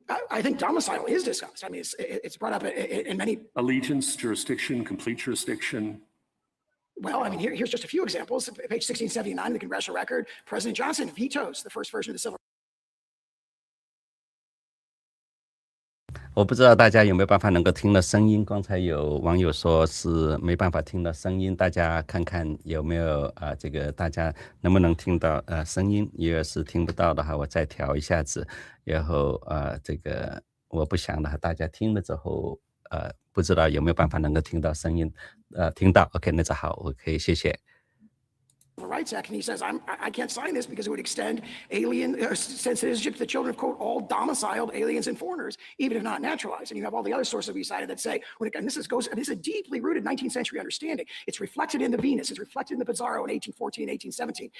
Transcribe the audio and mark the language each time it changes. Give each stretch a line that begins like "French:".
English: I think domicile is discussed. I mean, it's brought up in many. Allegiance, jurisdiction, complete jurisdiction. Well, I mean, here's just a few examples. Page 1679 of the congressional record, President Johnson vetoes the first version of the Civil.
Chinese: 我不知道大家有没有办法能够听到声音。刚才有网友说是没办法听到声音，大家看看有没有这个大家能不能听到声音？如果是听不到的话，我再调一下子。然后这个我不想的话，大家听了之后不知道有没有办法能够听到声音？听到 ，OK， 那就好，我可以谢谢。
English: Rights Act, and he says, I can't sign this because it would extend citizenship to the children of, quote, all domiciled aliens and foreigners, even if not naturalized. And you have all the other sources we cited that say, this is a deeply rooted 19th century understanding. It's reflected in the Venus, it's reflected in the Pizarro in 1814, 1817.